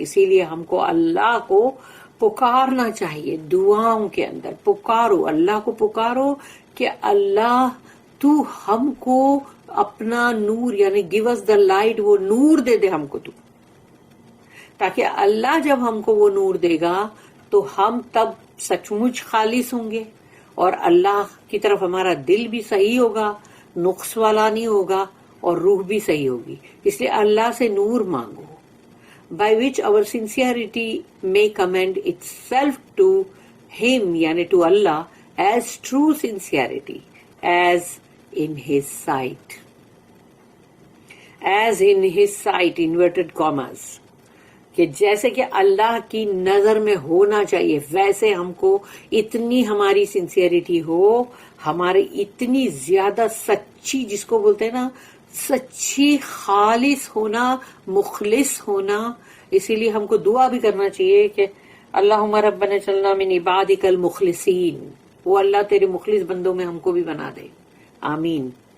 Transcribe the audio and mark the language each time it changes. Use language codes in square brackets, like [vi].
[ur] اسی لیے ہم کو اللہ کو پکارنا چاہیے, دعاؤں کے اندر پکارو, اللہ کو پکارو کہ اللہ تو ہم کو اپنا نور, یعنی [en] give us the light, [ur] وہ نور دے دے ہم کو تو, تاکہ اللہ جب ہم کو وہ نور دے گا تو ہم تب سچ مچ خالص ہوں گے, اور اللہ کی طرف ہمارا دل بھی صحیح ہوگا, نقص والا نہیں ہوگا, اور روح بھی صحیح ہوگی. اس لیے اللہ سے نور مانگو, [en] by which our sincerity may commend itself to him, یعنی to Allah, as true sincerity, as in his sight. As in his sight, inverted commas. [ur] کہ جیسے کہ اللہ کی نظر میں ہونا چاہیے ویسے ہم کو اتنی ہماری سنسیئرٹی ہو, ہمارے اتنی زیادہ سچی, جس کو بولتے ہیں نا سچی, خالص ہونا, مخلص ہونا. اسی لیے ہم کو دعا بھی کرنا چاہیے کہ [ar] اللہم ربنا اجعلنا من عبادک المخلصین, [ur] وہ اللہ تیرے مخلص بندوں میں ہم کو بھی بنا دے, آمین.